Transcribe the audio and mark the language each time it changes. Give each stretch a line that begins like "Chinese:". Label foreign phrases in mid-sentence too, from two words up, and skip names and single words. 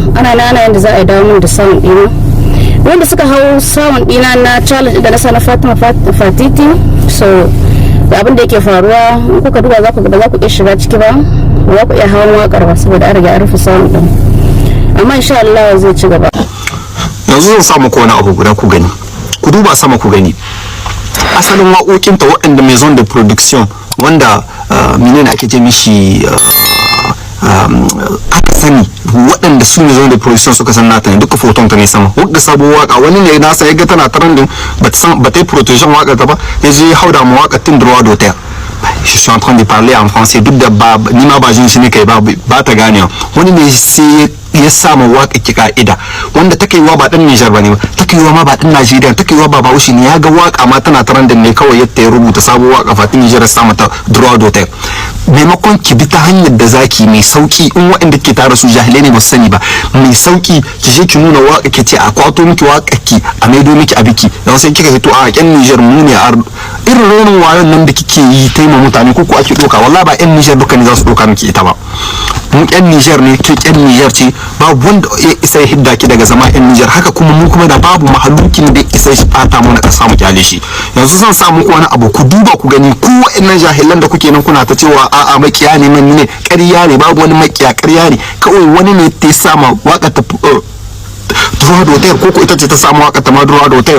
Hausa: Ana yanda za a dawo min da sound ɗina. Wanda suka hau sound ɗina na challenge da na sa na Fatima Fatiti, so da abin da yake faruwa kuka duba za ku ga za ku iya shiga ciki ba, za ku iya hawan wakar ba saboda an riga an rufe sound din, amma
Arabic: إن شاء الله
Hausa: zai ci gaba. Yanzu zan samu ko wani abu guda ku gani, ku duba sama ku gani asalin waƙoƙin ta waɗanda
French: maison de production
Hausa: wanda menene ake ce mishi aka sani waɗanda su ne zama da production suka san nata ne, duka foton ta ne sama. Wadda sabuwar waka wani ne nasa ya ga tana trending ba ta yi production waka ta ba, ya je hauda mu waka tin
French: droit d'auteur. Je suis en train de parler en français
Hausa: duk da ba ni ma ba jin shi ne kai ba ta gane wani ne sai ya samu waka ki ka'ida wanda take yiwa ba dan Niger bane ba, take yiwa ma ba dan Najeriya, take yiwa ba Bahaushe ne, ya ga waka ma tana trending ne kawai yadda ya rubuta sabuwar waka fatin Niger ya samu ta
French: droit d'auteur.
Hausa: Maimakon ki bi ta hanyar da zaki mai sauki, in waɗanda ke tare su jahilai ne ba su sani ba, mai sauki ki je ki nuna waka ki ce a kwato miki waka ki a maido miki a biki, dan sai kika fito a yan Niger mu ne irin renin wayon nan da kike yi ta ma mutane ko ake doka, wallahi ba yan Niger duka ne za su doka miki ita ba. Mu yan Niger ne, ke yan Niger ce, babu wanda ya isa hidda ki daga zama yan Niger, haka kuma mu kuma da babu mahalukin da isa shi fata mu na kasa mu kyale shi. Yanzu zan samu wani abu ku duba ku gani, ku wa'annan jahilan da kuke nan kuna ta cewa a'a makiya ne man ne, ƙarya ne, babu wani makiya, ƙarya ne, kawai wani ne ta sama waka ta
French: droit d'auteur
Hausa: ko ita ce ta samu waka ta ma
French: droit d'auteur.